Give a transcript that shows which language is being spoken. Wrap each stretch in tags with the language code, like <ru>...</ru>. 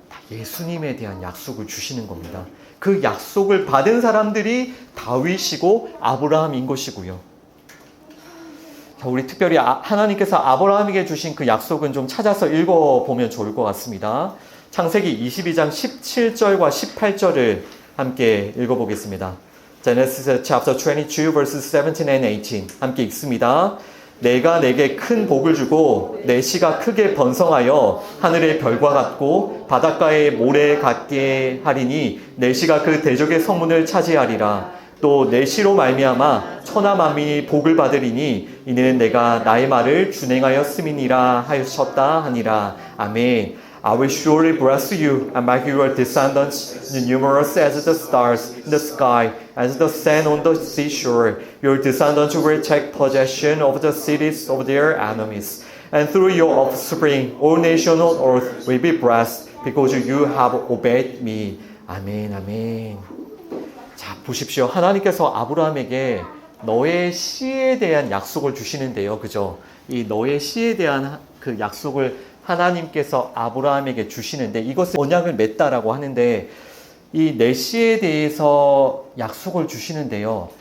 <ko>예수님에 대한 약속을 주시는 겁니다. 그 약속을 받은 사람들이 다윗이고 아브라함인 것이고요. 자, 우리 특별히 하나님께서 아브라함에게 주신 그 약속은 좀 찾아서 읽어보면 좋을 것 같습니다. 창세기 22장 17절과 18절을 함께 읽어보겠습니다.</ko> <en>Genesis chapter 22 verses 17 and 18</en> <ko>함께 읽습니다. 내가 내게 큰 복을 주고 내 씨가 크게 번성하여 하늘의 별과 같고 바닷가의 모래 같게 하리니 내 씨가 그 대적의 성문을 차지하리라. 또 내 씨로 말미암아 천하 만민이 복을 받으리니 이는 내가 나의 말을 준행하였음이니라 하셨다 하니라. 아멘.</ko> <en>I will surely bless you and make your descendants numerous as the stars in the sky, as the sand on the seashore. Your descendants will take possession of the cities of their enemies. And through your offspring, all nations on earth will be blessed because you have obeyed me.</en> <ko>아멘, 아멘. 자, 보십시오. 하나님께서 아브라함에게 너의 씨에 대한 약속을 주시는데요. 그죠? 이 너의 씨에 대한 그 약속을 하나님께서 아브라함에게 주시는데 이것을 언약을 맺다라고 하는데 이 내 씨에 대해서 약속을 주시는데요.</ko>